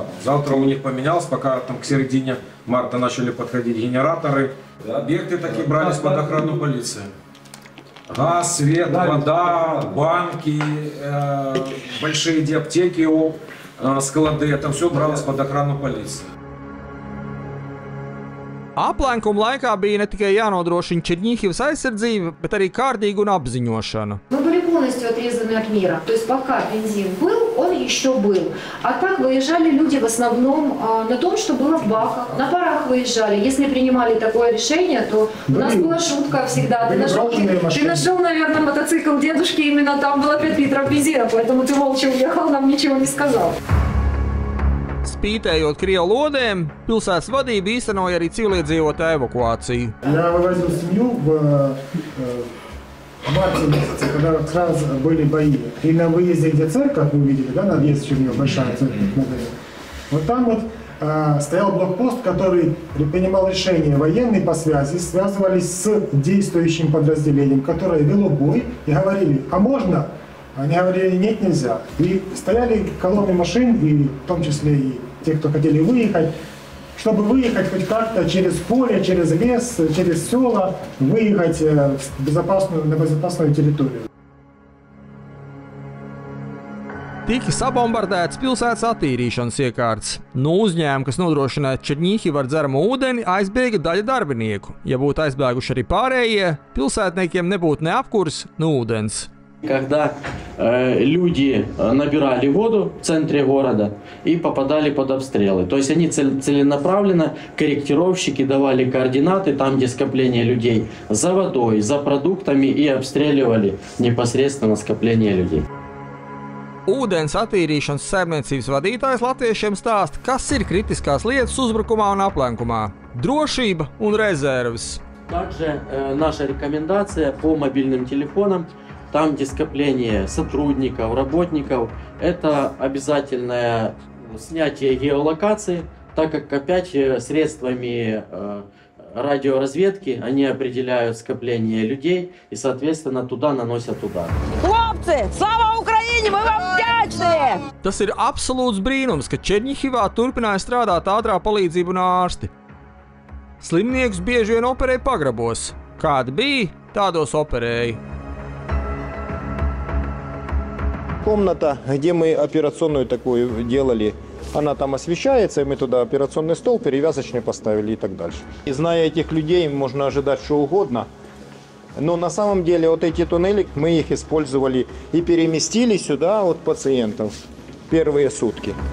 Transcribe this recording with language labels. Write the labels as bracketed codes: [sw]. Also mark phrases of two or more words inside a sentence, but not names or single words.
[ru] Завтра у них поменялось, пока там к середине марта начали подходить генераторы. Объекты такие брались под охрану полиции. Газ, свет, вода, банки, большие аптеки, склады, это все бралось под охрану полиции. [lv] Aplenkuma laikā bija ne tikai jānodrošina Čerņihivas aizsardzība, bet arī kārtīga un apziņošana. [ru] Мы были полностью отрезаны от мира. То есть пока бензин был, он еще был. А так выезжали люди в основном на том, что было в баках. На парах выезжали. Если принимали такое решение, то у нас была шутка всегда. Ты нашел, наверное, мотоцикл дедушки, именно там было 5 литров бензина, поэтому ты молча уехал, нам ничего не сказал. [lv] Spītējot Krievu lodēm, pilsētas vadība īstenoja arī civiliedzīvotāju evakuāciju. [ru] Я вывозил семью в марте месяце, когда как раз были бои. И на выезде, где церковь, вы видели, да, на въезд Чернёв, большая церковь, вот там вот стоял блокпост, который принимал решения военные по связи, связывались с действующим подразделением, которое вело бой, и говорили, а можно? Они говорили, нет, нельзя. И стояли колонны машин, и в том числе и те, кто хотели выехать, чтобы выехать хоть как-то через поле, через лес, через села, выехать на безопасную территорию. [lv] Tika sabombardēts pilsētas attīrīšanas iekārtas. No uzņēmuma, kas nodrošināja Čerņihivu ar dzeramo ūdeni, aizbēga daļa darbinieku. Ja būtu aizbēguši arī pārējie, pilsētniekiem nebūtu ne apkurs, ne ūdens. [ru] Когда люди набирали воду в центре города и попадали под обстрелы. То есть они целенаправленно, корректировщики давали координаты там, где скопление людей, за водой, за продуктами и обстреливали непосредственно скопление людей. [lv] Ūdens attīrīšanas saimniecības vadītājs latviešiem stāsta, kas ir kritiskās lietas uzbrukumā un aplenkumā – drošība un rezerves. [ru] Также наша рекомендация по мобильным телефонам. Там, где скопление сотрудников, работников, это обязательное снятие геолокации, так как опять средствами радиоразведки они определяют скопление людей и, соответственно, туда наносят удар. Хлопцы, слава Украине, мы вам вдячные! [lv] Tas ir absolūts brīnums, ka Čerņihivā turpināja strādāt ātrā palīdzība un ārsti. Slimniekus bieži vien operēja pagrabos. Kādi bija, tādos operēja. [ru] Комната, где мы операционную такую делали, она там освещается, и мы туда операционный стол перевязочный поставили и так дальше. И зная этих людей, можно ожидать что угодно. Но на самом деле вот эти туннели, мы их использовали и переместили сюда от пациентов первые сутки.